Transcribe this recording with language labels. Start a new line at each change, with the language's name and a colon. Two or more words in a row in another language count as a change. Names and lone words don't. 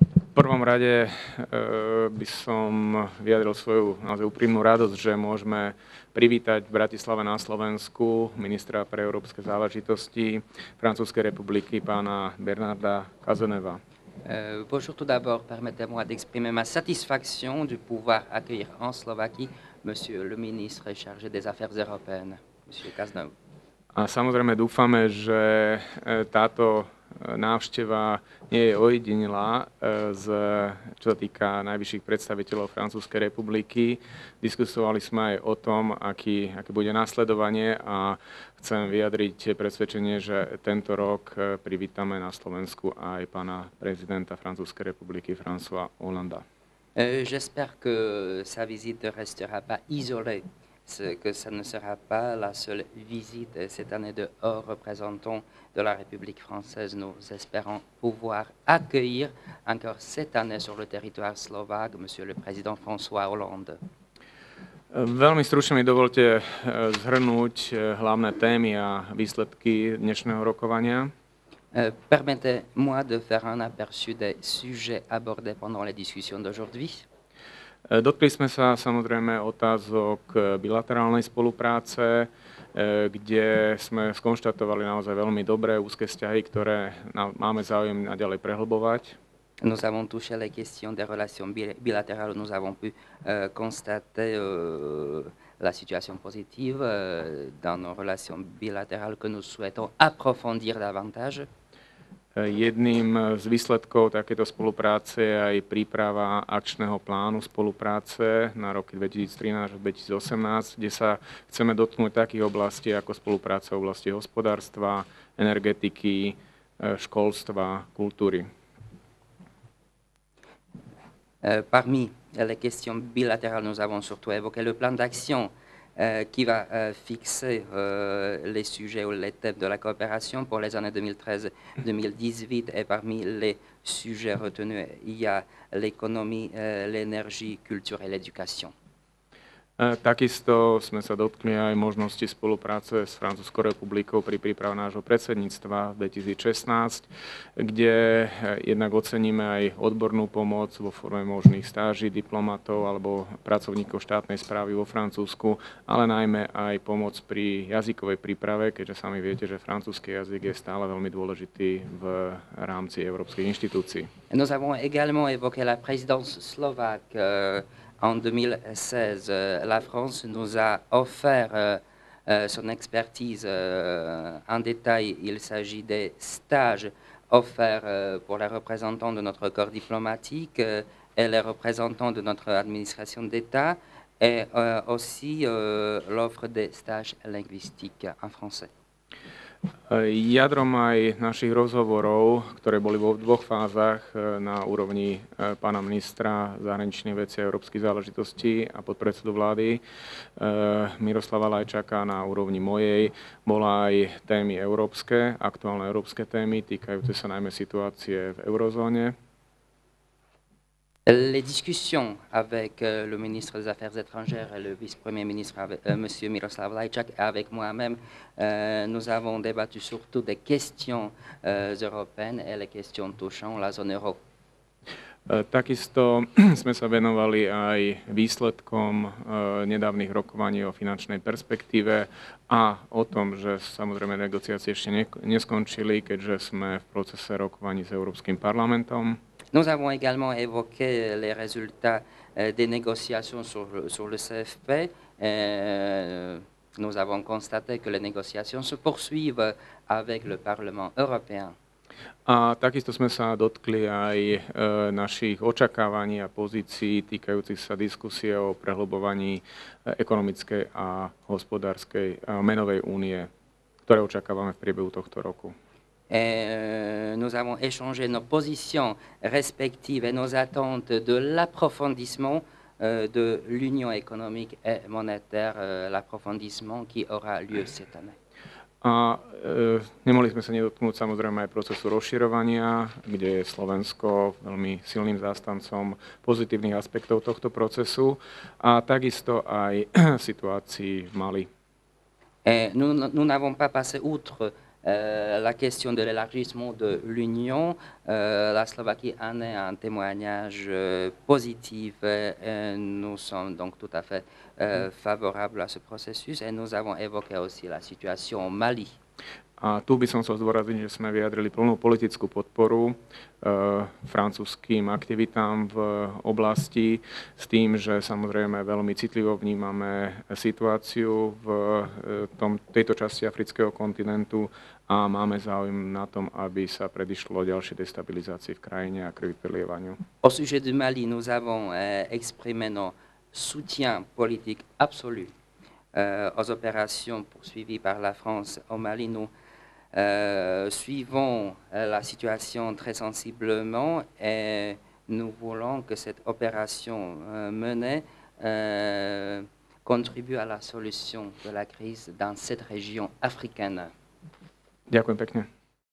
Slovak: prvom rade by som vyjadril svoju naozaj úprimnú radosť, že môžeme privítať v Bratislave na Slovensku ministra pre európske záležitosti Francúzskej republiky, pána Bernarda Cazeneuva.
French: Bonjour, tout d'abord, permettez-moi d'exprimer ma satisfaction de pouvoir accueillir en Slovaquie Monsieur le ministre chargé des Affaires européennes, Monsieur Cazeneuve.
Slovak: A samozrejme dúfame, že táto návšteva nie je ojedinelá, čo sa týka najvyšších predstaviteľov Francúzskej republiky. Diskutovali sme aj o tom, aké bude následovanie a chcem vyjadriť presvedčenie, že tento rok privítame na Slovensku aj pána prezidenta Francúzskej republiky François Hollanda.
French: J'espère que sa visite ne restera pas isolée, que ça ne sera pas la seule visite cette année de haut représentant de la République française. Nous espérons pouvoir accueillir encore cette année sur le territoire slovaque Monsieur le Président François Hollande.
Slovak: Veľmi stručne mi dovolte zhrnúť hlavné témy a výsledky dnešného rokovania.
French: Permettez-moi de faire un aperçu des sujets abordés pendant les discussions d'aujourd'hui.
Slovak: Dotkli sme sa samozrejme otázok bilaterálnej spolupráce, kde sme skonštatovali naozaj veľmi dobré úzke vzťahy, ktoré máme záujem naďalej prehlbovať.
French: Nous avons touché les questions des relations bilatérales. Nous avons pu constater la situation positive dans nos relations bilatérales que nous souhaitons approfondir davantage.
Slovak: Jedným z výsledkov takéto spolupráce je aj príprava akčného plánu spolupráce na roky 2013 až 2018, kde sa chceme dotknúť takých oblastí ako spolupráca v oblasti hospodárstva, energetiky, školstva, kultúry.
French: Parmi les questions bilatérales, nous avons surtout évoqué le plan d'action qui va fixer les sujets ou les thèmes de la coopération pour les années 2013-2018. Et parmi les sujets retenus, il y a l'économie, l'énergie, culture et l'éducation.
Slovak: Takisto sme sa dotkli aj možnosti spolupráce s Francúzskou republikou pri príprave nášho predsedníctva v 2016, kde jednak oceníme aj odbornú pomoc vo forme možných stáží diplomatov alebo pracovníkov štátnej správy vo Francúzsku, ale najmä aj pomoc pri jazykovej príprave, keďže sami viete, že francúzsky jazyk je stále veľmi dôležitý v rámci európskych inštitúcií.
French: Nous avons également évoqué la présidence slovaque. En 2016, la France nous a offert son expertise en détail. Il s'agit des stages offerts pour les représentants de notre corps diplomatique et les représentants de notre administration d'État, et aussi l'offre des stages linguistiques en français.
Slovak: Jadrom aj našich rozhovorov, ktoré boli vo dvoch fázach na úrovni pána ministra zahraničných vecí a európskych záležitostí a podpredsedu vlády Miroslava Lajčáka na úrovni mojej, bola aj témy európske, aktuálne európske témy, týkajúce sa najmä situácie v eurozóne.
French: Les discussions avec le ministre des Affaires étrangères et le vice-premier ministre, M. Miroslav Lajčák, et avec moi-même, nous avons débattu surtout des questions européennes et les questions touchant la zone euro.
Slovak: Takisto sme sa venovali aj výsledkom nedávnych rokovaní o finančnej perspektíve a o tom, že samozrejme negociácie ešte neskončili, keďže sme v procese rokovaní s Európskym parlamentom.
French: Nous avons également évoqué les résultats des négociations sur le CFP. Nous avons constaté que les négociations se poursuivent avec le Parlement européen.
Slovak: A takisto sme sa dotkli aj našich očakávaní a pozícií týkajúcich sa diskusie o prehlbovaní ekonomickej a hospodárskej menovej únie, ktoré očakávame v priebehu tohto roku.
French: Nous avons échangé nos positions respectives et nos attentes de l'approfondissement de l'union économique et monétaire, l'approfondissement qui aura lieu cette année.
Slovak: A nemohli sme sa nedotknúť samozrejme aj procesu rozširovania, kde je Slovensko veľmi silným zástancom pozitívnych aspektov tohto procesu a takisto aj situácii v Mali.
French: Nous n'avons pas passé outre la question de l'élargissement de l'Union, la Slovaquie en est un témoignage positif et nous sommes donc tout à fait favorables à ce processus et nous avons évoqué aussi la situation au Mali.
Slovak: A tu by som chcel zdôrazniť, že sme vyjadrili plnú politickú podporu francúzským aktivitám v oblasti s tým, že samozrejme veľmi citlivo vnímame situáciu v tejto časti afrického kontinentu a máme záujem na tom, aby sa predišlo ďalšej destabilizácii v krajine a krvi prelievaniu.
French: Au sujet du Mali, nous avons exprimé nos soutiens politiques absolus aux opérations poursuivies par la France au Mali. Nous suivons la situation très sensiblement et nous voulons que cette opération menée contribue à la solution de la crise dans cette région africaine.
Slovak: Ďakujem pekne.